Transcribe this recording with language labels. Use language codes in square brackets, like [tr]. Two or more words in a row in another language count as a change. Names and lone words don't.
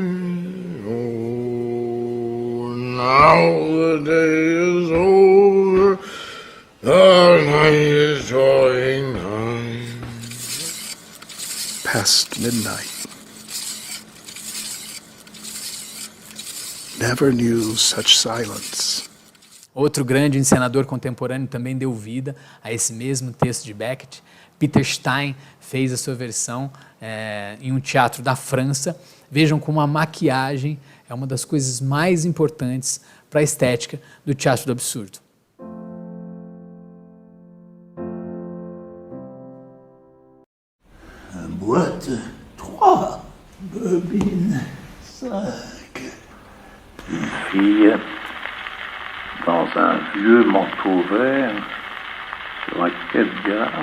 [en] Oh, now the day is over, the night is drawing nigh. Past midnight. Never knew such silence. [pt] Outro grande encenador contemporâneo também deu vida a esse mesmo texto de Beckett. Peter Stein fez a sua versão em um teatro da França. Vejam como a maquiagem é uma das coisas mais importantes para a estética do teatro do absurdo. [fr] Boîte 3, bobine 5. Une fille dans un vieux manteau vert sur un quai de gare.